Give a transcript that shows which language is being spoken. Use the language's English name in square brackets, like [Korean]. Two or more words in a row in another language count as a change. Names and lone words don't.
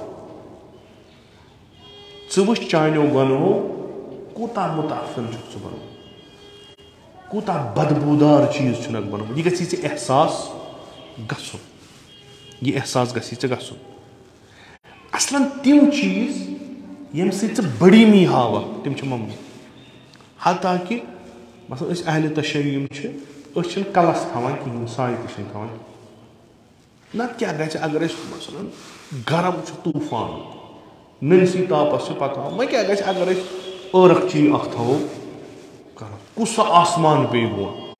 [Kashmiri] ژٕ وٕچھ چانیو گۄنہو کوٗتاہ متعفن چھُکھ ژٕ بنومُت کوٗتاہ بدبوٗدار چیٖز چھُنکھ بنومُت یہِ گژھی ژےٚ احساس گژھُن یہِ احساس گژھی ژےٚ گژھُن اصلن تِم چیٖز یم سی بڑی می ہاو تم ممنوع حتیٰ کہ مثلا اس اہل تشیع چھن کلس تھوان کہین سائے تہ تھوان نت کیا گژھِ اگر اس مثلا گرم طوفان ننسی تاپس پکان وۄنۍ کیا گژھِ اگر اس ٲرکھ چیٖن اکھ تھاوو کران کُس سا آسمان پیٚیہِ بۄن